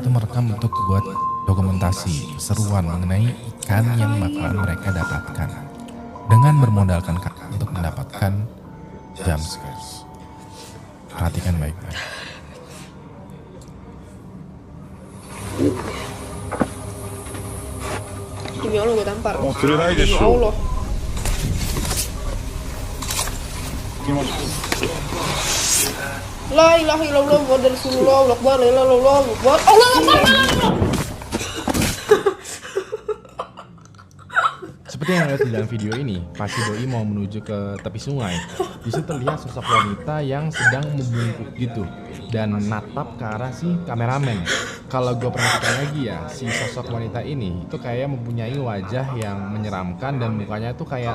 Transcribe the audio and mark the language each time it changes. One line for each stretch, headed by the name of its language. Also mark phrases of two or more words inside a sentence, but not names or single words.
Indonesian: itu merekam untuk buat dokumentasi seruan mengenai ikan yang bakalan mereka dapatkan dengan bermodalkan untuk mendapatkan jump scares. Perhatikan baik-baik. Demi Allah gue tampar.
Japanese: もう釣れないで
Indonesian: Demi しょ Allah.
Japanese: 行きます
Arabic: لا إله إلا الله و رسول الله الله أكبر. لا إله إلا الله الله أكبر. الله أكبر.
Indonesian: Seperti yang lihat di dalam video ini, pas si doi mau menuju ke tepi sungai, di situ terlihat sosok wanita yang sedang membungkuk gitu dan natap ke arah si kameramen. Kalau gue perhatikan lagi ya, si sosok wanita ini itu kayak mempunyai wajah yang menyeramkan dan mukanya tuh kayak